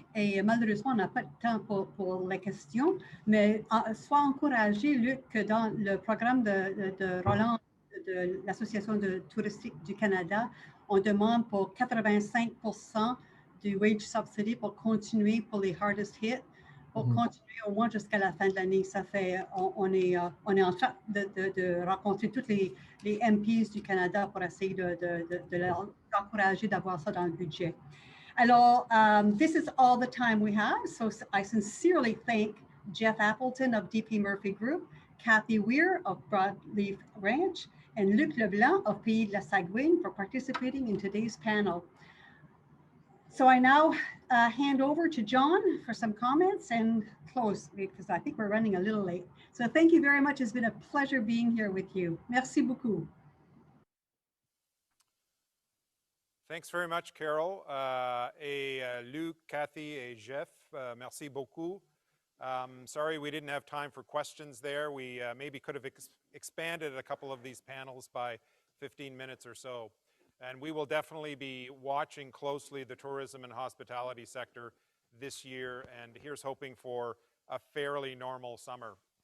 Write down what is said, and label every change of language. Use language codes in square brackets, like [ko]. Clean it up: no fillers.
[fr] Et malheureusement, on n'a pas de temps pour les questions, mais sois encouragé, Luc, que dans le programme de Roland de l'Association touristique du Canada, on demande pour 85% du [en] wage subsidy [fr] pour continuer pour les [en] hardest hit, [fr] pour continuer au moins jusqu'à la fin de l'année. Ça fait, on est en train de rencontrer toutes les MPs du Canada pour essayer de leur encourager d'avoir ça dans le budget. [en] Alors, this is all the time we have. So I sincerely thank Jeff Appleton of DP Murphy Group, Kathy Weir of Broadleaf Ranch, and Luc Leblanc of Pays de la Sagouine for participating in today's panel. So I now hand over to John for some comments and close because I think we're running a little late. So thank you very much. It's been a pleasure being here with you. [fr] Merci beaucoup. [en] Thanks very much, Carol. [fr] Luc, Kathy, et Jeff, merci beaucoup. [en] Sorry we didn't have time for questions there. We maybe could have expanded a couple of these panels by 15 minutes or so. And we will definitely be watching closely the tourism and hospitality sector this year, and here's hoping for a fairly normal summer.